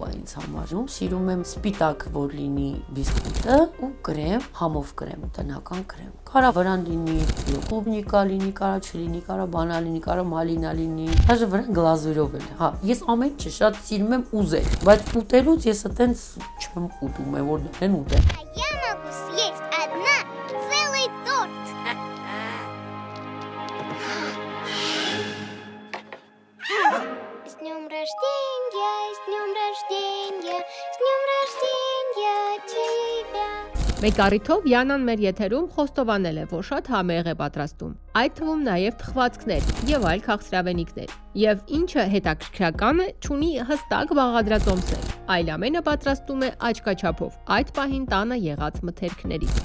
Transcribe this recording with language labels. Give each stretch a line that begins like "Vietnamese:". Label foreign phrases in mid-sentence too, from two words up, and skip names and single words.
Armenian: է ինձ համարում։ Սիրում եմ սպիտակ, որ լինի բիսկուտը ու կրեմ, համով կրեմ, տնական կրեմ։ Կարա վրան լինի կլուբնիկա լինի, կարա չլինի, կարա բանա լինի, կարա մալինա լինի, даже վրան գլազուրով էլ։ Հա, ես ամեն ինչ շատ սիրում եմ ուզել, բայց ուտելուց ես այտենց չեմ ուտում, որ դեն ուտեմ։
Russian: Я могу съесть одна целый торт. С днем рождения, с днем рождения, с днем рождения тебя.
Armenian: Մեկ առիթով Յանան մեր եթերում խոստովանել է, որ շատ համեղ է պատրաստում, այդ թվում նաև թխվածքներ եւ այլ քաղցրավենիքներ։ Եվ ինչը հետաքրքրական է, չունի հստակ բաղադրատոմսեր, այլ ամենը պատրաստում է աչքաչափով, այդ պահին տանը եղած մթերքներից։